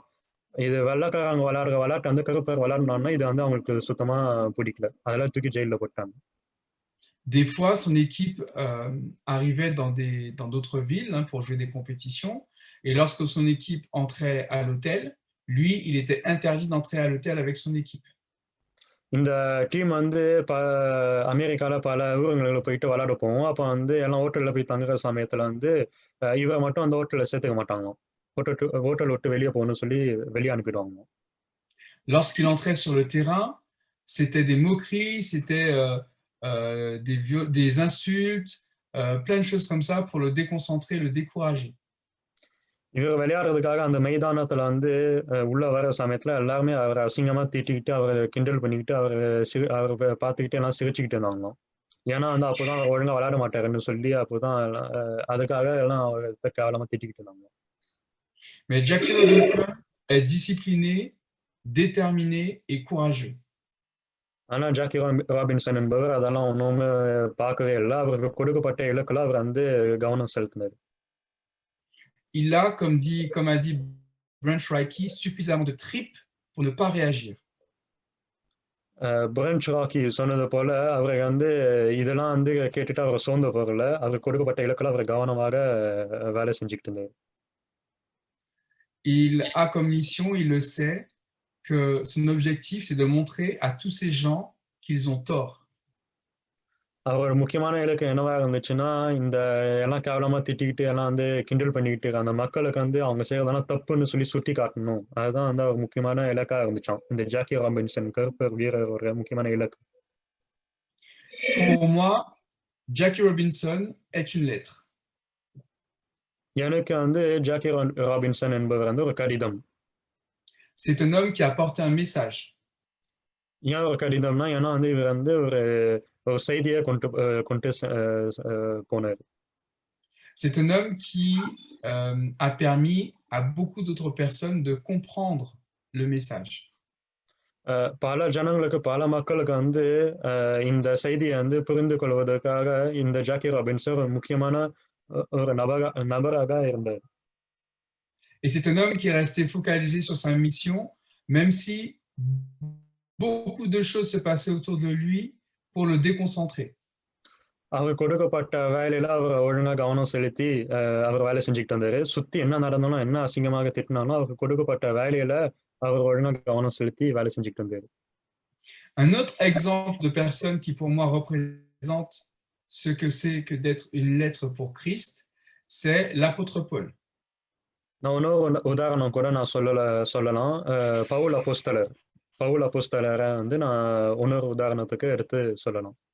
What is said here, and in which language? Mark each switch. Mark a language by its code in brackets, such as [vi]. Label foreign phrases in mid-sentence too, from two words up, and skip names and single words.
[ta] இது வெள்ளைக்காரங்க விளையாடுற விளையாட்டு வந்து கருப்பர் விளையாடணும்னா இது வந்து அவங்களுக்கு சுத்தமா பிடிக்கல. அதெல்லாம் தூக்கி ஜெயில போட்டாங்க. [fr] Des fois, son équipe arrivait dans d'autres villes pour jouer des compétitions. Et lorsque son équipe entrait à l'hôtel, lui, il était interdit d'entrer à l'hôtel avec son équipe. [ta] இந்த டீம் வந்து அமெரிக்கால பல ஊர்களுக்கு போயிட்டு விளையாட போவோம். அப்ப வந்து எல்லாம் ஹோட்டல்ல போய் தங்குற சமயத்துல வந்து இவரை மட்டும் அந்த ஹோட்டல்ல சேர்த்துக்க மாட்டாங்க. ஹோட்டல் விட்டு வெளியே போகணும்னு சொல்லி வெளியே அனுப்பிடுவாங்க. [fr] Lorsqu'il entrait sur le terrain, c'était des moqueries, c'était des insultes, plein de choses comme ça pour le déconcentrer, le décourager. [ta] இவர் விளையாடுறதுக்காக அந்த மைதானத்துல வந்து உள்ள வர சமயத்துல எல்லாருமே அவரை அசிங்கமா திட்டிக்கிட்டு அவரை கிண்டல் பண்ணிக்கிட்டு அவரை பார்த்துக்கிட்டு எல்லாம் சிரிச்சுக்கிட்டு இருந்தாங்க. ஏன்னா வந்து அப்போதான் அவர் ஒழுங்கா விளையாட மாட்டாருன்னு சொல்லி அப்போதான் அதுக்காக எல்லாம் அவரை கேவலமா திட்டிக்கிட்டு இருந்தாங்க. [fr] Mais Jackie Robinson est discipliné, déterminé et courageux. [ta] ஆனா ஜாக்கி ராபின்சன் என்பவர் அதெல்லாம் ஒண்ணுமே பார்க்கவே இல்லை. அவருக்கு கொடுக்கப்பட்ட இலக்குல அவர் வந்து கவனம் செலுத்தினார். [fr] Il a, comme a dit Brent Reiki, suffisamment de tripes pour ne pas réagir. [ta] Brent Reiki சொன்னது போல அவர் வந்து இதெல்லாம் வந்து கேட்டுட்டு அவர் சோர்ந்து போகல. அவர் கொடுக்கப்பட்ட இலக்குல அவர் கவனமாக வேலை செஞ்சுக்கிட்டு இருந்தார். [fr] Il a comme mission, il le sait, que son objectif, c'est de montrer à tous ces gens qu'ils ont tort. [ta] அவர் முக்கியமான இலக்கு என்னவா இருந்துச்சுன்னா, இந்த எல்லாம் கேவலமா திட்டிக்கிட்டு எல்லாம் வந்து கிண்டல் பண்ணிக்கிட்டு அந்த மக்களுக்கு வந்து அவங்க செய்யறதெல்லாம் தப்புன்னு சொல்லி சுட்டி காட்டணும். அதுதான் வந்து அவர் முக்கியமான இலக்கா இருந்துச்சாம். இந்த ஜாக்கி ராபின்சன் கருப்பர் வீரரோட முக்கியமான இலக்கு. [fr] Pour moi, Jackie Robinson est une lettre. [ta] எனக்கு வந்து ஜாக்கி ராபின்சன் என்பவர் வந்து ஒரு கடிதம். [fr] C'est un homme qui a apporté un message. [ta] ஏன் ஒரு கடிதம்னா, ஏன்னா வந்து இவர் வந்து ஒரு செய்தியை கொண்டு போனார். [fr] C'est un homme qui a permis à beaucoup d'autres personnes de comprendre le message. [ta] பல ஜனங்களுக்கு பல மக்களுக்கு வந்து இந்த செய்தியை வந்து புரிந்து கொள்வதற்காக இந்த ஜாக்கி ராபின்சன் ஒரு முக்கியமான ஒரு நபராக இருந்தார். [fr] Et c'est un homme qui est resté focalisé sur sa mission, même si beaucoup de choses se passaient autour de lui pour le déconcentrer. [ta] அவர் கொடுக்கப்பட்ட வேலையில அவர் ஒழுங்கா கவனம் செலுத்தி அவர் வேலை செஞ்சுக்கிட்டு இருந்தாரு. சுத்தி என்ன நடந்தாலும், என்ன அசிங்கமாக திட்டினாலும் அவருக்கு கொடுக்கப்பட்ட வேலையில அவர் ஒழுங்கா கவனம் செலுத்தி வேலை செஞ்சுக்கிட்டு இருந்தாரு. [fr] Un autre exemple de personne qui pour moi représente ce que c'est que d'être une lettre pour Christ, c'est l'apôtre Paul. [ta] நான் இன்னொரு உதாரணம் கூட நான் சொல்லலாம். பவுல் அப்போஸ்தலரை வந்து நான் இன்னொரு உதாரணத்துக்கு எடுத்து சொல்லலாம்.